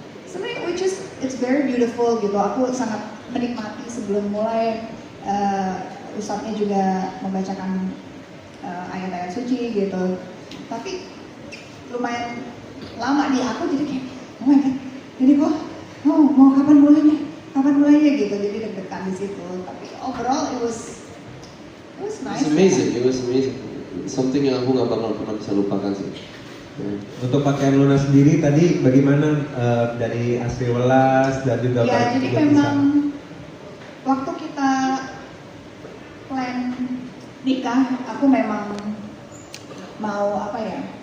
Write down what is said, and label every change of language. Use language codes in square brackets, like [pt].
[id] Sebenarnya [en] which is it's very beautiful [id] gitu. Aku sangat menikmati sebelum mulai. Ustadznya juga membacakan ayat-ayat suci gitu. Tapi lumayan lama di aku jadi kayak [en] oh my god, [id] jadi kok mau kapan mulainya gitu, jadi deg-degan di situ. [en] Tapi overall it was nice. It was amazing. [id] Something yang aku nggak bakal pernah bisa lupakan sih. Ya. Untuk pakaian Luna sendiri tadi bagaimana dari asli welas dan juga Ya, jadi juga memang waktu kita plan nikah, aku memang mau apa ya?